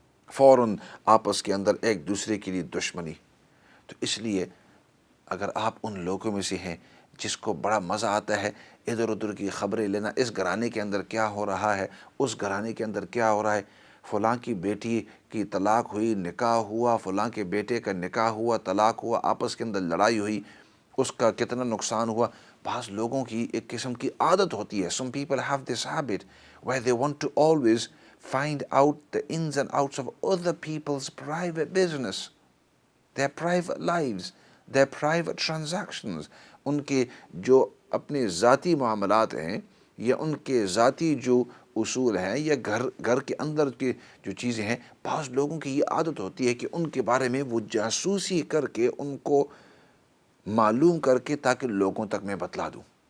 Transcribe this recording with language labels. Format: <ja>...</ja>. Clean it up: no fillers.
<ur>فوراً آپس کے اندر ایک دوسرے کے لیے دشمنی۔ تو اس لیے اگر آپ ان لوگوں میں سے ہیں جس کو بڑا مزہ آتا ہے ادھر ادھر کی خبریں لینا، اس گھرانے کے اندر کیا ہو رہا ہے، اس گھرانے کے اندر کیا ہو رہا ہے، فلاں کی بیٹی کی طلاق ہوئی، نکاح ہوا، فلاں کے بیٹے کا نکاح ہوا، طلاق ہوا، آپس کے اندر لڑائی ہوئی، اس کا کتنا نقصان ہوا۔ بعض لوگوں کی ایک قسم کی عادت ہوتی ہے.</ur> <en>Some people have this habit where they want to always find out the ins and outs of other people's private business, their private lives, their private transactions.</en> <ur>ان کے جو اپنے ذاتی معاملات ہیں یا ان کے ذاتی جو اصول ہیں یا گھر کے اندر کی جو چیزیں ہیں، بعض لوگوں کی یہ عادت ہوتی ہے کہ ان کے بارے میں وہ جاسوسی کر کے ان کو معلوم کر کے تاکہ لوگوں تک میں بتلا دوں.</ur>